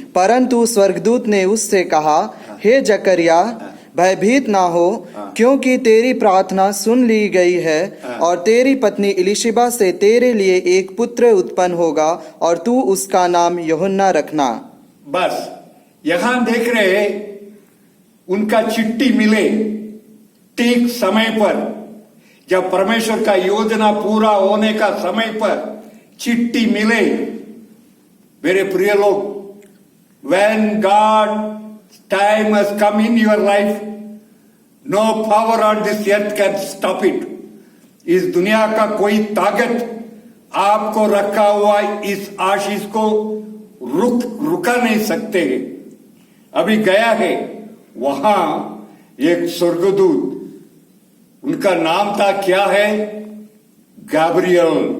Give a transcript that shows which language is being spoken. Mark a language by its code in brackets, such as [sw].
[hi] परंतु स्वर्गदूत ने उससे कहा, हे जकरिया, भयभीत ना हो, क्योंकि तेरी प्रार्थना सुन ली गई है और तेरी पत्नी इलिशिबा से तेरे लिए एक पुत्र उत्पन्न होगा और तू उसका नाम यूहन्ना रखना। बस यहां देख रहे उनका चिट्ठी मिले ठीक समय पर, जब परमेश्वर का योजना पूरा होने का समय पर चिट्ठी मिले। मेरे प्रिय लोग, [en] when God time has come in your life, no power on this earth can stop it. [hi] इस दुनिया का कोई ताकत आपको रखा हुआ इस आशीष को रुका नहीं सकते हैं। अभी गया है वहां एक स्वर्गदूत, उनका नाम था क्या है? गैब्रियल।